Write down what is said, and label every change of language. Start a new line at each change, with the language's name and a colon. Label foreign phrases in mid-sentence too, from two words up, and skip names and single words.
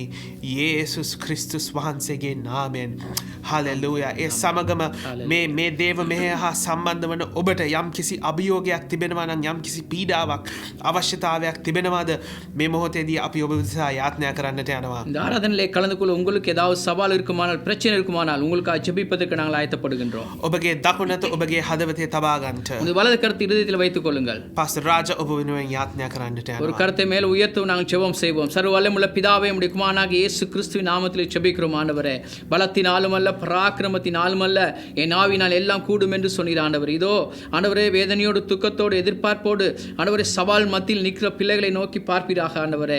Sinhala: යේසුස් ක්‍රිස්තුස් වහන්සේගේ නාමයෙන්. හලෙලූයා. ඒ සමගම මේ දේව මෙහෙය හා සම්බන්ධ වන ඔබට යම් කිසි අභියෝගයක් තිබෙනවා නම්, යම් කිසි පීඩාවක් අවශ්‍යතාවයක් තිබෙනවාද, මේ මොහොතේදී අපි ඔබ උදෙසා යාඥා කරන්නට යනවා.
Tamil: இந்த ஆராதனையிலே கலந்து கொள்ள உங்களுக்கு ஏதாவது சவால் இருக்குமானால், பிரச்சனை இருக்குமானால் உங்களுக்காக ஜெபிப்பதற்கு நாங்கள் ஆயத்தப்படுகின்றோம்.
Sinhala: ඔබගේ දකුණත ඔබගේ හදවතේ තබා ගන්නට
Tamil: உங்கள் வலது கருத்து இருதயத்தில் வைத்துக் கொள்ளுங்கள்.
Sinhala: පාස්ටර් රාජ ඔබ වෙනුවෙන් යාඥා කරන්නට
Tamil: ஒரு
Sinhala: යනවා.
Tamil: கருத்தை மேல் உயர்த்து நாங்கள் ஜெபம் செய்வோம். சர்வ வல்லமுள்ள பிதாவே, உம்முடைய குமாரனாகிய இயேசு கிறிஸ்துவின் நாமத்திலே ஜெபிக்கிறோம் ஆண்டவரே. பலத்தினாலும் அல்ல, பராக்கிரமத்தினாலும் அல்ல, என் ஆவினால் எல்லாம் கூடும் என்று சொன்னீர் ஆண்டவர். இதோ ஆண்டவரே, வேதனையோடு துக்கத்தோடு எதிர்பார்ப்போடு ஆண்டவரே சவால் மத்தியில் நிற்கிற பிள்ளைகளை நோக்கி பார்ப்பீராக ஆண்டவரே.